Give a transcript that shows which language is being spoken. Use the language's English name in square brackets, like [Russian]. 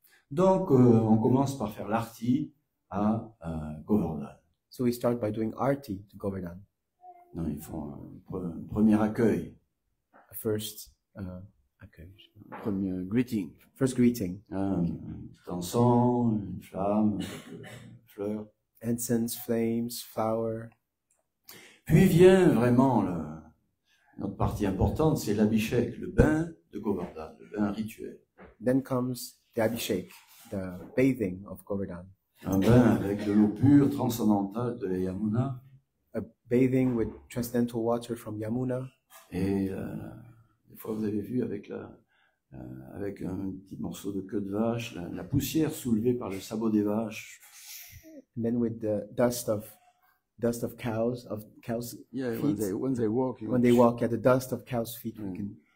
[French] Donc, on commence par faire l'arti à Govardhan. [English] So we start by doing arti to Govardhan. [French] Non, ils font un premier accueil, [English] A first, [French] un premier greeting. [English] first greeting, [French] Un petit encens, une flamme, quelques fleurs. [English] incense, flames, flower. [French] Puis vient vraiment notre partie importante, c'est l'abhishek, le bain de Govardhan, le bain rituel. [English] Then comes the Abhishek, the bathing of Govardhan. [French] Un bain avec de l'eau pure, transcendantale de la Yamuna. [English] A bathing with transcendental water from Yamuna. [French] Et des fois, vous avez vu avec avec un petit morceau de queue de vache, la poussière soulevée par le sabot des vaches. [English] And then with the dust of cows, Yeah, feet. when they walk, When they walk, at the dust of cows' feet, we can.